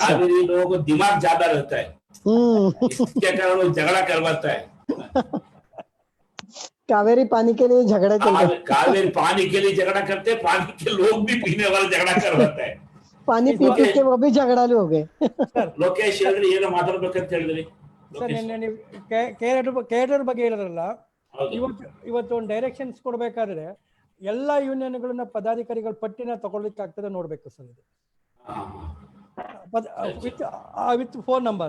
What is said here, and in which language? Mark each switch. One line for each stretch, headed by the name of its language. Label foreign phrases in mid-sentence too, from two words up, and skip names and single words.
Hindi: कावेरी लोगों को दिमाग ज्यादा रहता है, इसके कारण वो झगड़ा करवाता है। कावेरी पानी के लिए झगड़ा चलता है। कावेरी पानी के लिए झगड़ा करते हैं, पानी के लोग भी पीने वाला झगड़ा करवाता है। पानी पी के वो भी झगड़ालू हो गए।
Kannada: ಲೋಕೇಶ್ ಹೇಳಿದ್ರೆ ಏನೋ ಮಾತಾಡ್ಬೇಕಂತ ಹೇಳಿದ್ರಿ ಸರ್ ನಿನ್ನೆ ಕೇಡರ್ ಬಗ್ಗೆ ಹೇಳಿದ್ರಲ್ಲ, ಇವತ್ತು ಒಂದು ಡೈರೆಕ್ಷನ್ಸ್ ಕೊಡಬೇಕಾದ್ರೆ ಎಲ್ಲ ಯೂನಿಯನ್ಗಳನ್ನ ಪದಾಧಿಕಾರಿಗಳ ಪಟ್ಟಿನ ತಗೊಳ್ಳಿಕ್ಕೆ ಆಗ್ತದೆ ನೋಡ್ಬೇಕು ಸರ್ ಇದು
English: with phone number.